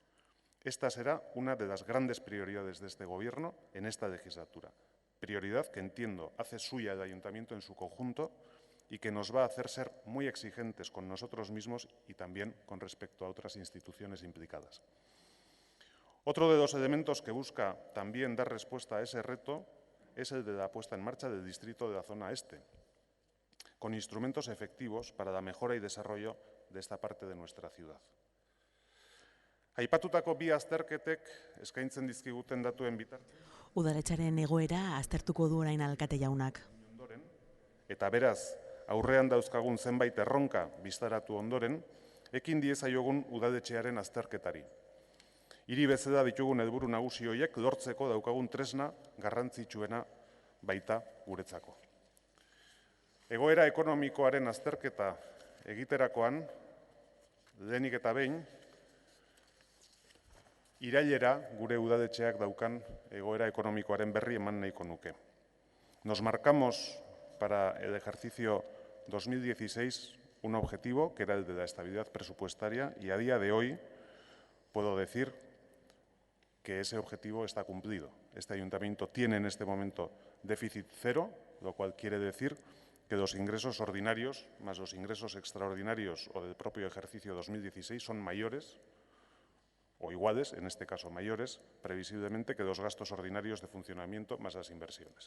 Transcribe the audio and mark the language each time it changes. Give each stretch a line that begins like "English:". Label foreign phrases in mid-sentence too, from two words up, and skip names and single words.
Spanish: Esta será una de las grandes prioridades de este Gobierno en esta legislatura, prioridad que entiendo hace suya el Ayuntamiento en su conjunto y que nos va a hacer ser muy exigentes con nosotros mismos y también con respecto a otras instituciones implicadas. Otro de los elementos que busca también dar respuesta a ese reto es el de la puesta en marcha del distrito de la zona este, con instrumentos efectivos para la mejora y desarrollo de esta parte de nuestra ciudad.
Basque: Aipatutako bi azterketek eskaintzen dizkiguten datuen bitartean Udaletxaren egoera aztertuko du orain alkate jaunak. Eta beraz, aurrean dauzkagun zenbait erronka bistaratu ondoren, ekin diezaiogun udaletxearen azterketari. Hiri bezala ditugun helburu nagusi horiek lortzeko daukagun tresna garrantzitsuena baita guretzako. Egoera ekonomikoaren azterketa egiterakoan, lehenik eta behin, irailera gure udaletxeak daukan egoera ekonomikoaren berri eman nahiko nuke.
Spanish: Nos marcamos para el ejercicio 2016 un objetivo que era el de la estabilidad presupuestaria y a día de hoy puedo decir que ese objetivo está cumplido. Este Ayuntamiento tiene en este momento déficit cero, lo cual quiere decir que los ingresos ordinarios más los ingresos extraordinarios o del propio ejercicio 2016 son mayores o iguales, en este caso mayores, previsiblemente que los gastos ordinarios de funcionamiento más las inversiones.